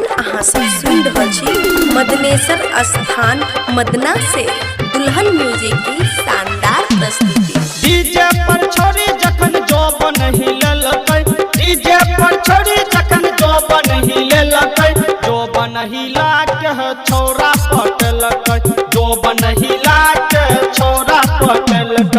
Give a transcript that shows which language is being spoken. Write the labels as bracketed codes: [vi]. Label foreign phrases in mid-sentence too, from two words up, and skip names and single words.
[mai] अहाँ सब सुन रहल छी मदनेश्वर स्थान मदना से दुल्हन म्यूजिक की शानदार प्रस्तुति। डीजे पर छोड़ी जखन जोबन हिललकै, डीजे पर छोड़ी जखन जोबन हिललकै, जोबन हिला के छोरा पटलकै, जोबन हिला के छोरा पटलकै।